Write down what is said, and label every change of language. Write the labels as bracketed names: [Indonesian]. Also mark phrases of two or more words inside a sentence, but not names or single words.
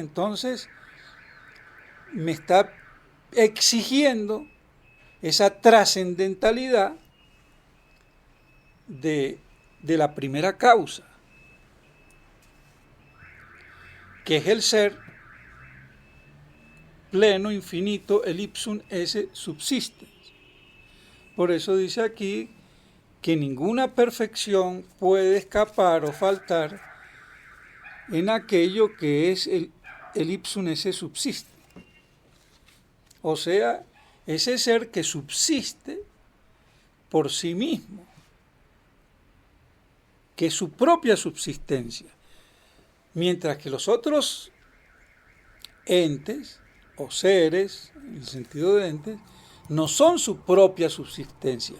[Spanish] Entonces me está exigiendo esa trascendentalidad de la primera causa, que es el ser pleno, infinito, el [Latin] ipsum esse subsistens. [Spanish] Por eso dice aquí que ninguna perfección puede escapar o faltar en aquello que es el [Latin] ipsum esse subsiste. [Spanish] O sea, ese ser que subsiste por sí mismo, que es su propia subsistencia. Mientras que los otros entes o seres, en el sentido de entes, no son su propia subsistencia.